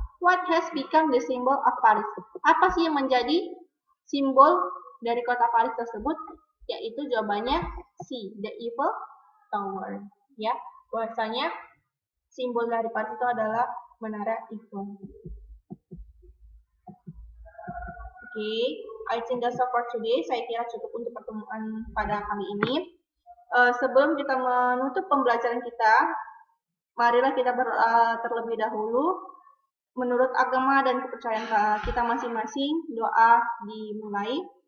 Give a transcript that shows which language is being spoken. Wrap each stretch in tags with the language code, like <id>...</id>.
<en>What has become the symbol of Paris?</en> <id>Apa sih yang menjadi simbol dari kota Paris tersebut? Yaitu jawabannya C, the Eiffel Tower. Ya, bahwasanya simbol dari Paris itu adalah Menara Eiffel.</id> <en>Oke, I think that's all for today.</en> <id>Saya kira cukup untuk pertemuan pada kali ini. Sebelum kita menutup pembelajaran kita, marilah kita terlebih dahulu menurut agama dan kepercayaan kita masing-masing, doa dimulai.</id>